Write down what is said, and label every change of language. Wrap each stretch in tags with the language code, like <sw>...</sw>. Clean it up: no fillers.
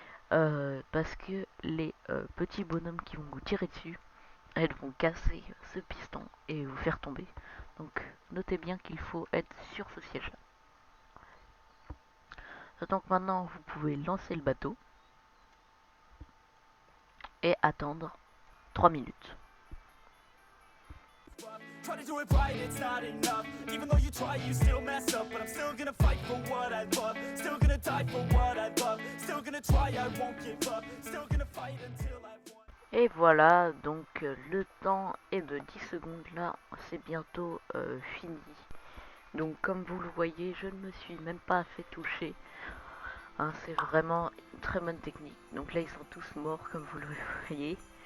<fr>Parce que les petits bonhommes qui vont vous tirer dessus, elles vont casser ce piston et vous faire tomber. Donc notez bien qu'il faut être sur ce siège là. Donc maintenant vous pouvez lancer le bateau et attendre 3 minutes.</fr> <en>Try to do it right, it's not enough. Even though you try, you still mess up. But I'm still gonna fight for what I love. Still gonna die for what I love. Still gonna try, I won't give up. Still gonna fight until I won.</en> <fr>Et voilà, donc le temps est de 10 secondes là, c'est bientôt fini. Donc comme vous le voyez, je ne me suis même pas fait toucher. Hein, c'est vraiment une très bonne technique. Donc là, ils sont tous morts, comme vous le voyez.</fr>